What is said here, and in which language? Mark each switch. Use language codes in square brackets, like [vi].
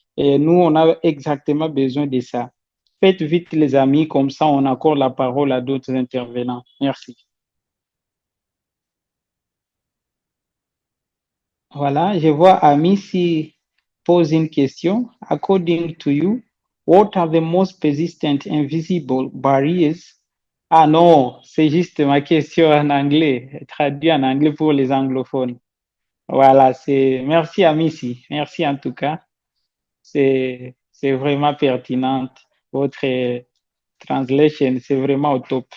[fr] Et nous, on a exactement besoin de ça. Faites vite, les amis, comme ça, on accorde la parole à d'autres intervenants. Merci. Voilà, je vois Amici pose une question. [en] According to you, what are the most persistent invisible barriers? [fr] Ah non, c'est juste ma question en anglais, traduit en anglais pour les anglophones. Voilà, merci Amici, merci en tout cas. C'est vraiment pertinente. Votre translation, c'est vraiment au top.